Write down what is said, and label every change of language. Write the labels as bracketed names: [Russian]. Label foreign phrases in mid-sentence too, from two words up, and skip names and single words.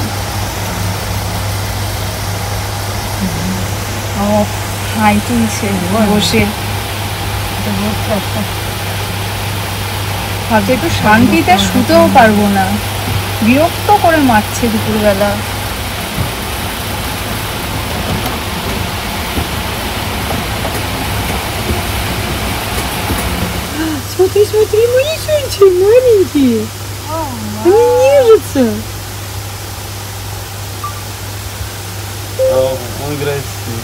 [Bangla] ও হাই তুলছে বসে, ভাবছি একটু শান্তিতে শুতেও পারবো না, বিরক্ত করে মারছে দুপুরবেলা। [Russian] Смотри, смотри, мои сунчи маленькие. Они нежатся. Он играет с ним.